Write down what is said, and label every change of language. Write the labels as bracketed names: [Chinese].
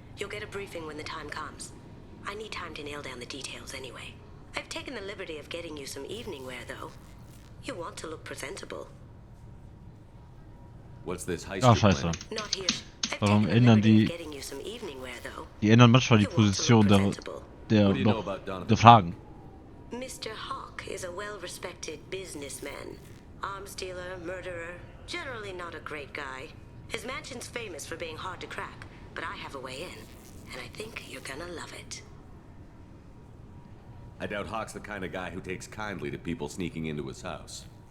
[English] You'll get a briefing when the time comes. I need time to nail down the details anyway. I've taken the liberty of getting you some evening wear, though. You want to look presentable. What's this heist Ah, you're [German] scheiße. [English] planning? Not here. [German] Warum ändern die... [English] Getting you some evening wear, though. [German] Die ändern manchmal die Position der Fragen. [English] Mr. Hawk is a well-respected businessman. Arms dealer, murderer, generally not a great guy. His mansion's famous for being hard to crack, but I have a way in, and I think you're gonna love it. I doubt Hawk's the kind of guy who takes kindly to people sneaking into his house.